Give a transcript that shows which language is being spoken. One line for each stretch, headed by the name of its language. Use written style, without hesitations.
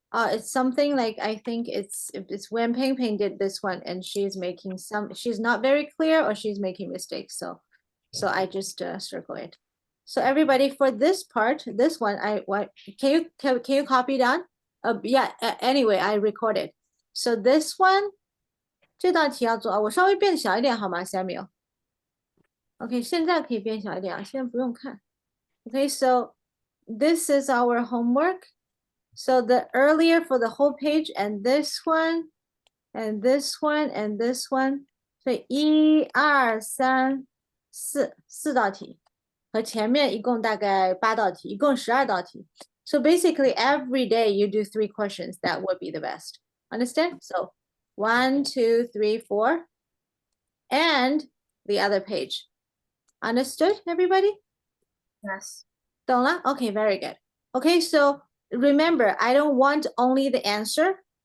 English: It's something like, I think it's when Ping Ping did this one and she's making she's not very clear or she's making mistakes. So I just circle it. So everybody, for this part, this one, can you copy down? Yeah, anyway, I recorded. So this one,
Chinese: 这道题要做，我稍微变小一点好吗 ，Samuel？ OK， 现在可以变小一点啊，现在不用看。
English: OK, so this is our homework. So the earlier for the whole page and this one, and this one, and this one.
Chinese: 所以1、2、3、4道题，和前面一共大概8道题，一共12道题。
English: So basically every day you do 3 questions, that would be the best. Understand? So 1, 2, 3, 4, and the other page. Understood, everybody? Yes.
Chinese: 懂了?
English: Okay, very good. Okay, so remember, I don't want only the answer.